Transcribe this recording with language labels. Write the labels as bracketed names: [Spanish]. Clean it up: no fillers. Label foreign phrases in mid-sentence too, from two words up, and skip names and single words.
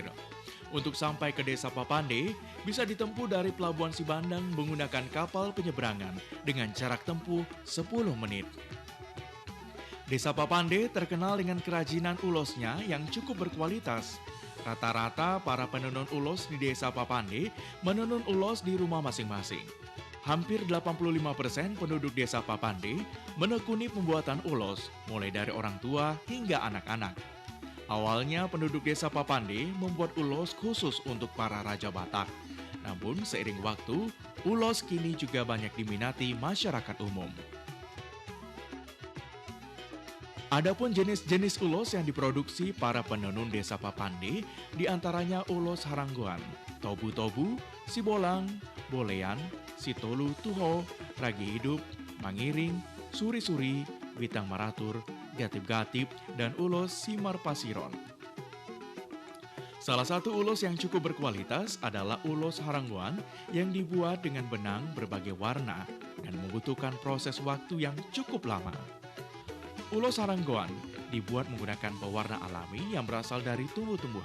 [Indonesian] Untuk sampai ke Desa Papande bisa ditempuh dari Pelabuhan Sibandang menggunakan kapal penyeberangan dengan jarak tempuh 10 menit. Desa Papande terkenal dengan kerajinan ulosnya yang cukup berkualitas. Rata-rata para penenun ulos di Desa Papande menenun ulos di rumah masing-masing. Hampir 85% penduduk Desa Papande menekuni pembuatan ulos, mulai dari orang tua hingga anak-anak. Awalnya penduduk Desa Papande membuat ulos khusus untuk para Raja Batak. Namun seiring waktu, ulos kini juga banyak diminati masyarakat umum. Adapun jenis-jenis ulos yang diproduksi para penenun Desa Papande diantaranya ulos Harangguan, Tobu-tobu, Sibolang, Bolean, Sitolu Tuho, Ragi Hidup, Mangiring, Suri-suri, Bintang Maratur, Gatip-gatip, dan ulos Simar Pasiron. Salah satu ulos yang cukup berkualitas adalah ulos Harangguan yang dibuat dengan benang berbagai warna dan membutuhkan proses waktu yang cukup lama. Ulos Haranggoan dibuat menggunakan pewarna alami yang berasal dari tumbuh-tumbuhan.